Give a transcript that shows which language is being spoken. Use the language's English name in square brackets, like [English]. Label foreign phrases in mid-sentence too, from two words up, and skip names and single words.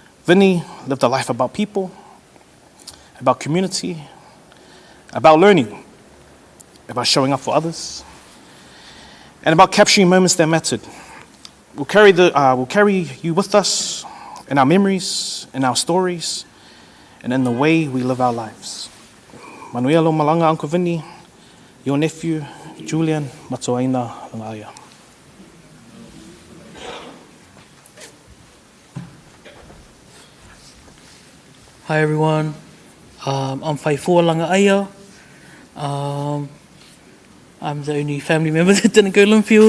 [English] Vinnie lived a life about people, about community, about learning, about showing up for others, and about capturing moments that mattered. We'll carry you with us in our memories, in our stories, and in the way we live our lives. [Samoan] Manuia lo malanga, [English] Uncle Vinnie, your nephew, Julian Matoaina Lagaaia. Hi everyone, I'm Whaifua Lagaaia. I'm the only family member that didn't go Linfield.